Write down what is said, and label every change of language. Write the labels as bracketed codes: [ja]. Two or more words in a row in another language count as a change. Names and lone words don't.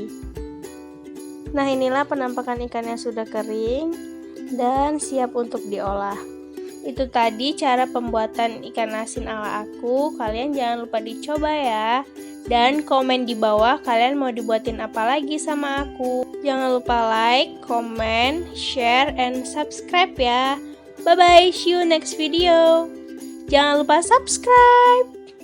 [id] Nah, inilah penampakan ikan yang sudah kering dan siap untuk diolah. Itu tadi cara pembuatan ikan asin ala aku. Kalian jangan lupa dicoba ya. Dan komen di bawah kalian mau dibuatin apa lagi sama aku. Jangan lupa [en] like, comment, share, and subscribe ya. Bye bye, see you next video. [id] Jangan lupa subscribe.